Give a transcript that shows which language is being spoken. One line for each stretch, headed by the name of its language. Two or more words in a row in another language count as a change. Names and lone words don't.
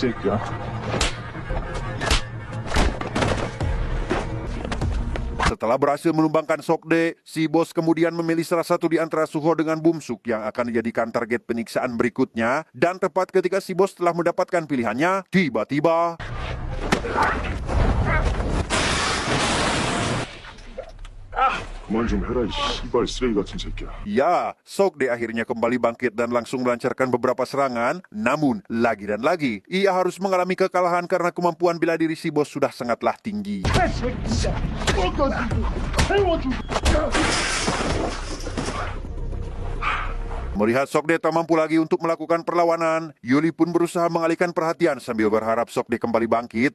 Indonesian: Setelah berhasil menumbangkan Sokde, si bos kemudian memilih salah satu di antara Suho dengan Bumsuk yang akan dijadikan target penyiksaan berikutnya. Dan tepat ketika si bos telah mendapatkan pilihannya, tiba-tiba
Korean: 그만 좀 해라 이 씨발 쓰레기 같은 새끼야.
Indonesian: ya, Sokde akhirnya kembali bangkit dan langsung melancarkan beberapa serangan. Namun, lagi dan lagi, ia harus mengalami kekalahan karena kemampuan bela diri si bos sudah sangatlah tinggi. Melihat Sokde tak mampu lagi untuk melakukan perlawanan, Yuli pun berusaha mengalihkan perhatian sambil berharap Sokde kembali bangkit.